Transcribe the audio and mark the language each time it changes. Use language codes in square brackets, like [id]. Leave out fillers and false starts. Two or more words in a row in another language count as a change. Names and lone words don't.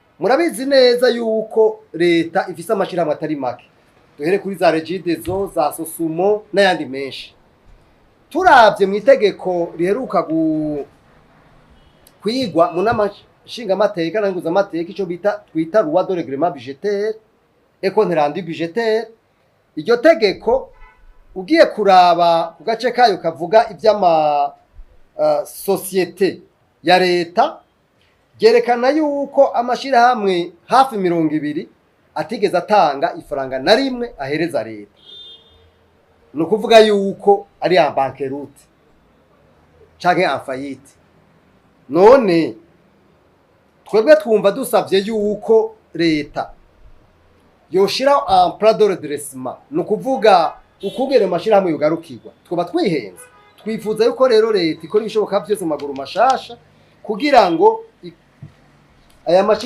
[rn] murabizi neza yuko leta ifise amashirahamwe atari make, duhere kuri za regidezo, za sosumo n'ayandi menshi. Turavye mu itegeko riheruka kwigwa mu namashinga amateka n'anguza amateka, ico twita [fr] loi de règlement budgétaire et compte rendu budgétaire, [rn] iryo tegeko ugiye kuraba ku gace kayo kavuga ivy'ama societe ya leta, gerekana yuko amashirahamwe hafi 200 atigeze atanga ifaranga na rimwe ahereza leta. No kuvuga yuko ari ya bankeroute canke [fr] en faillite. [rn] None twebwe twumva dusavye yuko leta yoshira [fr] en plan de redressement, [rn] no kuvuga ukugere amashirahamwe yugarukirwa, twoba twihenze. Twifuza yuko rero leta ikora ibishoboka byose mu maguru mashasha kugira ngo aya mashirahamwe